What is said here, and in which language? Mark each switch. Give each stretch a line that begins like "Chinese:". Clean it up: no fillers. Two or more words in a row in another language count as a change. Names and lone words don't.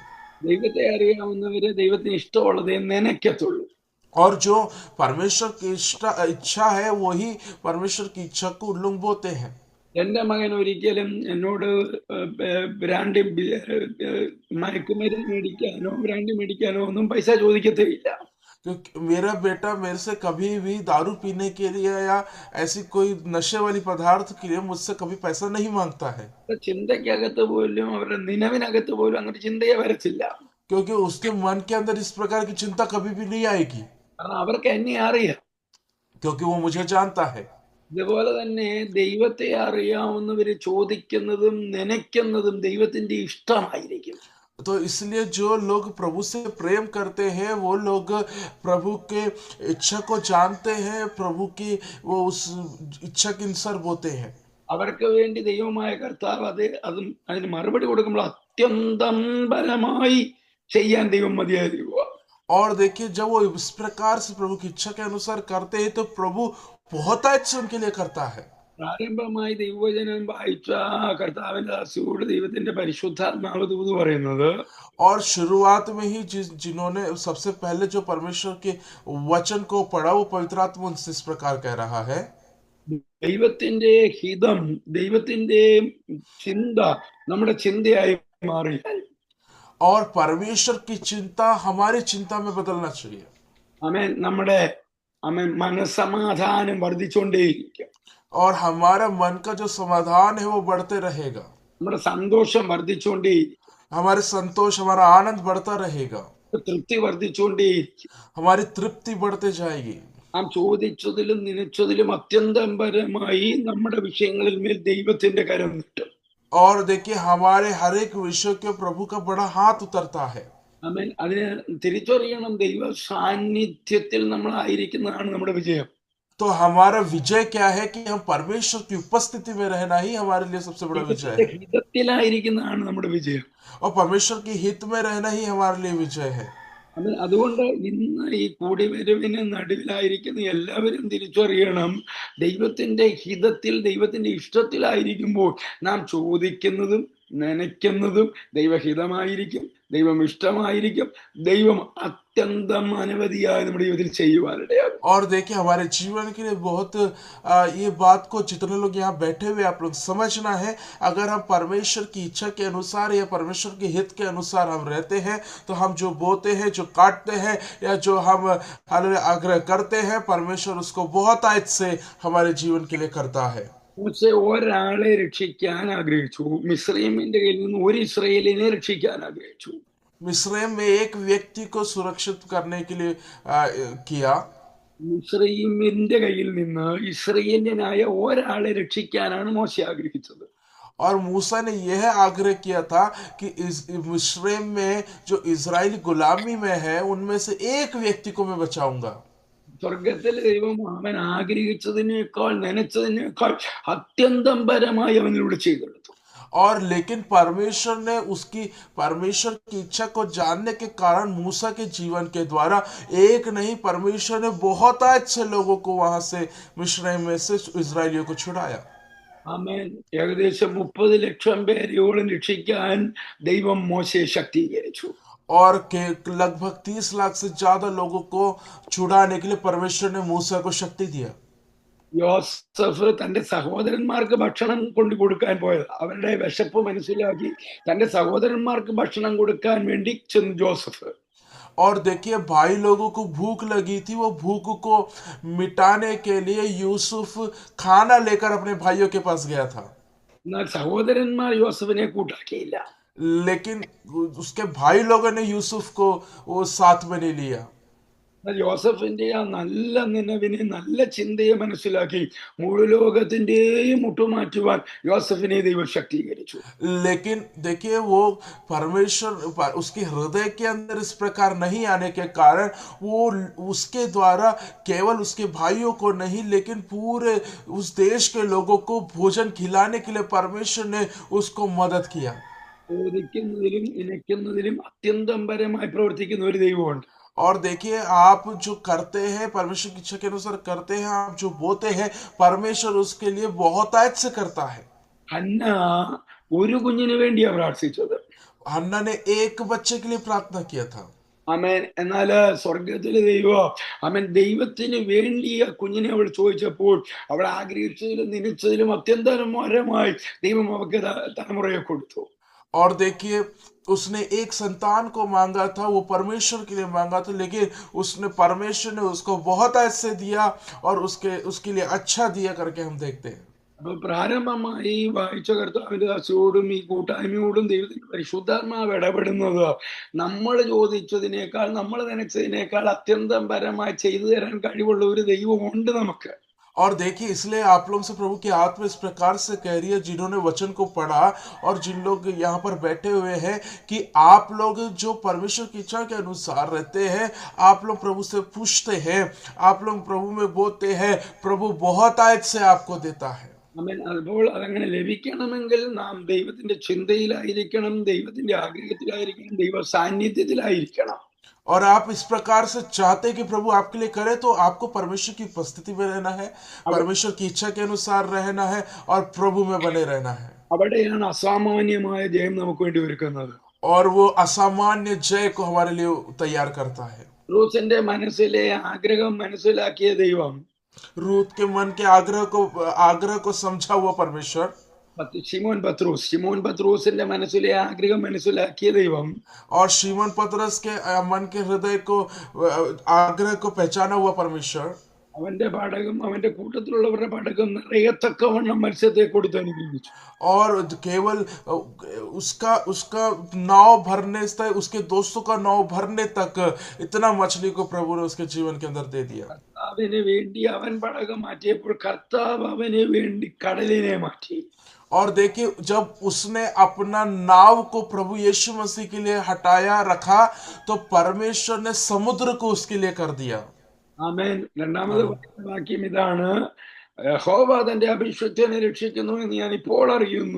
Malayalam: ദൈവത്തെ അറിയാവുന്നവര് ദൈവത്തിന് ഇഷ്ടമുള്ളതേ നനയ്ക്കത്തുള്ളൂ.
Hindi: और जो परमेश्वर की इच्छा है वही परमेश्वर की इच्छा को उन लोग बोते हैं।
Malayalam: എന്റെ മകൻ ഒരിക്കലും എന്നോട് മയക്കുമരുന്ന് മേടിക്കാനോ ഒന്നും പൈസ ചോദിക്കത്തില്ല.
Hindi: क्योंकि मेरा बेटा मेरे से कभी भी दारू पीने के लिए या ऐसी कोई नशे वाली पदार्थ के लिए मुझसे कभी पैसा नहीं मांगता है,
Malayalam: ചിന്തയ്ക്കകത്ത് പോലും അവരുടെ നിലവിനകത്ത് പോലും അങ്ങനെ ചിന്തയെ വരത്തില്ല.
Hindi: क्योंकि उसके मन के अंदर इस प्रकार की चिंता कभी भी नहीं आएगी,
Malayalam: കാരണം അവർക്ക് എന്നെ അറിയാം.
Hindi: क्योंकि वो मुझे जानता है।
Malayalam: ഇതുപോലെ തന്നെ ദൈവത്തെ അറിയാവുന്നവര് ചോദിക്കുന്നതും നനയ്ക്കുന്നതും ദൈവത്തിന്റെ ഇഷ്ടമായിരിക്കും.
Hindi: तो इसलिए जो लोग प्रभु से प्रेम करते हैं वो लोग प्रभु के इच्छा को जानते हैं, प्रभु की वो उस इच्छा के अनुसार बोते हैं।
Malayalam: അവർക്ക് വേണ്ടി ദൈവമായ കർത്താവ് അതിന് മറുപടി കൊടുക്കുമ്പോൾ അത്യന്തം പരമായി ചെയ്യാൻ ദൈവം മതിയായിരിക്കുക.
Hindi: और देखिए जब वो इस प्रकार से प्रभु की इच्छा के अनुसार करते हैं तो प्रभु बहुत अच्छे उनके लिए करता है।
Malayalam: പ്രാരംഭമായി ദൈവവചനം വായിച്ച കർത്താവിന്റെ ദാസിയോട് ദൈവത്തിന്റെ പരിശുദ്ധാത്മാവ് ദൂത് പറയുന്നത്,
Hindi: और शुरुआत में ही जिन्होंने सबसे पहले जो परमेश्वर के वचन को पढ़ा, वो पवित्र आत्मा उनसे इस प्रकार कह रहा है,
Malayalam: ദൈവത്തിന്റെ ഹിതം, ദൈവത്തിന്റെ ചിന്ത നമ്മുടെ ചിന്തയായി മാറിയാൽ,
Hindi: और परमेश्वर की चिंता हमारी चिंता में बदलना चाहिए,
Malayalam: ആമേൻ, നമ്മുടെ മനസ്സമാധാനം വർദ്ധിച്ചുകൊണ്ടേയിരിക്കും,
Hindi: और हमारा मन का जो समाधान है वो बढ़ते रहेगा,
Malayalam: നമ്മുടെ സന്തോഷം വർദ്ധിച്ചുകൊണ്ടേയിരിക്കും,
Hindi: हमारे संतोष, हमारा आनंद बढ़ता रहेगा,
Malayalam: തൃപ്തി വർദ്ധിച്ചുകൊണ്ടേയിരിക്കും,
Hindi: हमारी तृप्ति बढ़ते जाएगी।
Malayalam: നാം ചോദിച്ചതിലും നനച്ചതിലും അത്യന്തപരമായി നമ്മുടെ വിഷയങ്ങളിൽ മേൽ ദൈവത്തിന്റെ കരം നീട്ടും.
Hindi: और देखिए हमारे हर एक विषय के प्रभु का बड़ा हाथ उतरता है।
Malayalam: ആമേൻ. അതിന് തിരിച്ചറിയണം, ദൈവ സാന്നിധ്യത്തിൽ നമ്മൾ ആയിരിക്കുന്നതാണ് നമ്മുടെ വിജയം.
Hindi: तो हमारा विजय क्या है कि हम परमेश्वर की उपस्थिति में रहना ही हमारे लिए सबसे बड़ा विजय है,
Malayalam: ഹിതത്തിലായിരിക്കുന്നതാണ് നമ്മുടെ വിജയം.
Hindi: और परमेश्वर के हित में रहना ही हमारे लिए विजय है।
Malayalam: അതുകൊണ്ട് ഇന്ന് ഈ കൂടിവരവിന് നടുവിലായിരിക്കുന്ന എല്ലാവരും തിരിച്ചറിയണം, ദൈവത്തിന്റെ ഹിതത്തിൽ, ദൈവത്തിന്റെ ഇഷ്ടത്തിലായിരിക്കുമ്പോൾ നാം ചോദിക്കുന്നതും നനയ്ക്കുന്നതും ദൈവഹിതമായിരിക്കും, ദൈവം ഇഷ്ടമായിരിക്കും, ദൈവം അത്യന്തം അനവധിയായി നമ്മുടെ ജീവിതത്തിൽ ചെയ്യുവാനിടയാകും.
Hindi: और देखिए हमारे जीवन के लिए बहुत ये बात को जितने लोग यहाँ बैठे हुए आप लोग समझना है, अगर हम परमेश्वर की इच्छा के अनुसार या परमेश्वर के हित के अनुसार हम रहते हैं, तो हम जो बोते हैं, जो काटते हैं, या जो हम आग्रह करते हैं, परमेश्वर उसको बहुत आयत से हमारे जीवन के लिए करता है।
Malayalam: മൂസെ ഒരാളെ രക്ഷിക്കാൻ ആഗ്രഹിച്ചു, മിസ്രയീമിന്റെ കയ്യിൽ നിന്ന് ഒരു ഇസ്രായേലിനെ രക്ഷിക്കാൻ ആഗ്രഹിച്ചു.
Hindi: मिस्रैम में एक व्यक्ति को सुरक्षित करने के लिए किया,
Malayalam: മിസ്രയീമിന്റെ കയ്യിൽ നിന്ന് ഇസ്രായേലിനായ ഒരാളെ രക്ഷിക്കാനാണ് മോശെ ആഗ്രഹിച്ചത്.
Hindi: और मूसा ने यह आग्रह किया था कि इस मिस्रैम में जो इजरायली गुलामी में है, उनमें से एक व्यक्ति को मैं बचाऊंगा।
Malayalam: സ്വർഗത്തിലെ ദൈവം അവൻ ആഗ്രഹിച്ചതിനേക്കാൾ നനച്ചതിനേക്കാൾ അത്യന്തം പരമായി അവനിലൂടെ ചെയ്തെടുത്തു.
Hindi: और लेकिन परमेश्वर ने परमेश्वर की इच्छा को जानने के कारण मूसा के जीवन के द्वारा एक नहीं, परमेश्वर ने बहुत अच्छे लोगों को वहां से मिस्रैम में से इजरायलियों को छुड़ाया।
Malayalam: ആമേൻ. ഏകദേശം 30 ലക്ഷം പേരെയോളം രക്ഷിക്കാൻ ദൈവം മോശയെ ശക്തീകരിച്ചു.
Hindi: और लगभग 30 लाख से ज्यादा लोगों को छुड़ाने के लिए परमेश्वर ने मूसा को शक्ति दिया।
Malayalam: യോസഫ് തന്റെ സഹോദരന്മാർക്ക് ഭക്ഷണം കൊണ്ടു കൊടുക്കാൻ പോയത്, അവരുടെ വിശപ്പ് മനസ്സിലാക്കി തന്റെ സഹോദരന്മാർക്ക് ഭക്ഷണം കൊടുക്കാൻ വേണ്ടി ചെന്നു ജോസഫ്.
Hindi: और देखिए भाई लोगों को भूख लगी थी, वो भूख को मिटाने के लिए यूसुफ खाना लेकर अपने भाइयों के पास गया था,
Malayalam: എന്നാൽ സഹോദരന്മാർ യോസഫിനെ കൂട്ടാക്കിയില്ല.
Hindi: लेकिन उसके भाई लोगों ने यूसुफ को वो साथ में नहीं लिया।
Malayalam: യോസഫിന്റെ ആ നല്ല നിലവിനെ, നല്ല ചിന്തയെ മനസ്സിലാക്കി മുഴു ലോകത്തിന്റെയും മുട്ടുമാറ്റുവാൻ യോസഫിനെ ദൈവം ശക്തീകരിച്ചു.
Hindi: लेकिन देखिए वो परमेश्वर उसके हृदय के अंदर इस प्रकार नहीं आने के कारण वो उसके द्वारा केवल उसके भाइयों को नहीं, लेकिन पूरे उस देश के लोगों को भोजन खिलाने के लिए परमेश्वर ने उसको मदद किया।
Malayalam: ചോദിക്കുന്നതിലും ഇനയ്ക്കുന്നതിലും അത്യന്തം പരമായി പ്രവർത്തിക്കുന്ന ഒരു ദൈവമുണ്ട്.
Hindi: और देखिए आप जो करते हैं परमेश्वर की इच्छा के अनुसार करते हैं, आप जो बोते हैं, परमेश्वर उसके लिए बहुत आयत से करता है।
Malayalam: ഹന്ന ഒരു കുഞ്ഞിന് വേണ്ടിയാ പ്രാർത്ഥിച്ചത്.
Hindi: हन्ना ने एक बच्चे के लिए प्रार्थना किया था।
Malayalam: ആമേൻ. എന്നാല് സ്വർഗത്തിലെ ദൈവം, ആമേൻ, ദൈവത്തിന് വേണ്ടി ആ കുഞ്ഞിനെ അവൾ ചോദിച്ചപ്പോൾ അവൾ ആഗ്രഹിച്ചതിലും നനച്ചതിലും അത്യന്തപരമായി ദൈവം അവർക്ക് തലമുറയെ കൊടുത്തു.
Hindi: और देखिए उसने एक संतान को मांगा था, वो परमेश्वर के लिए मांगा था, लेकिन परमेश्वर ने उसको बहुत ऐसे दिया और उसके लिए अच्छा दिया करके हम देखते हैं।
Malayalam: അപ്പൊ പ്രാരംഭമായി വായിച്ച കർത്താവിന്റെ ദാസിയോടും ഈ കൂട്ടായ്മയോടും ദൈവത്തിന്റെ പരിശുദ്ധാത്മാവ് ഇടപെടുന്നത് നമ്മൾ ചോദിച്ചതിനേക്കാൾ, നമ്മൾ നനച്ചതിനേക്കാൾ അത്യന്തം പരമായി ചെയ്തു തരാൻ കഴിവുള്ള ഒരു ദൈവമുണ്ട് നമുക്ക്.
Hindi: और देखिए इसलिए आप लोगों से प्रभु की आत्मा इस प्रकार से कह रही है, जिन्होंने वचन को पढ़ा और जिन लोग यहाँ पर बैठे हुए हैं, कि आप लोग जो परमेश्वर की इच्छा के अनुसार रहते हैं, आप लोग प्रभु से पूछते हैं, आप लोग प्रभु में बोलते हैं, प्रभु बहुत आयत से आपको देता है।
Malayalam: അപ്പോൾ അതങ്ങനെ ലഭിക്കണമെങ്കിൽ നാം ദൈവത്തിന്റെ ചിന്തയിലായിരിക്കണം, ദൈവത്തിന്റെ ആഗ്രഹത്തിലായിരിക്കണം, ദൈവ സാന്നിധ്യത്തിലായിരിക്കണം.
Hindi: और आप इस प्रकार से चाहते हैं कि प्रभु आपके लिए करे, तो आपको परमेश्वर की उपस्थिति में रहना है, परमेश्वर की इच्छा के अनुसार रहना है और प्रभु में बने रहना है।
Malayalam: അവിടെയാണ് അസാമാന്യമായ ജയം നമുക്ക് വേണ്ടി ഒരുക്കുന്നത്.
Hindi: और वो असामान्य जय को हमारे लिए तैयार करता है।
Malayalam: റൂത്തിന്റെ മനസ്സിലെ ആഗ്രഹം മനസ്സിലാക്കിയ ദൈവം
Hindi: रूत के मन के आग्रह को समझा हुआ परमेश्वर
Malayalam: ശിമോൻ പത്രോസിന്റെ മനസ്സിലെ ആഗ്രഹം മനസ്സിലാക്കിയ ദൈവം
Hindi: और शिमोन पतरस के मन के हृदय को आग्रह को पहचाना हुआ परमेश्वर
Malayalam: അവന്റെ പടകം അവന്റെ കൂട്ടത്തിലുള്ളവരുടെ പടകം നിറയത്തക്കവണ്ണം മത്സ്യത്തെ കൊടുത്ത് അനുഗ്രഹിച്ചു.
Hindi: और केवल उसका उसका नाव भरने तक, उसके दोस्तों का नाव भरने तक इतना मछली को प्रभु ने उसके जीवन के अंदर दे दिया।
Malayalam: കർത്താവിന് വേണ്ടി അവൻ പടകം മാറ്റിയപ്പോൾ കർത്താവ് അവന് വേണ്ടി കടലിനെ മാറ്റി.
Hindi: और देखिए, जब उसने अपना नाव को प्रभु यीशु मसीह के लिए हटाया रखा, तो परमेश्वर ने समुद्र को उसके लिए कर दिया।
Malayalam: ആമേൻ. രണ്ടാമത് വാക്യം ഇതാണ്, യഹോവ തന്റെ അഭിഷിക്തനെ രക്ഷിക്കുന്നു എന്ന് ഞാൻ ഇപ്പോൾ അറിയുന്നു.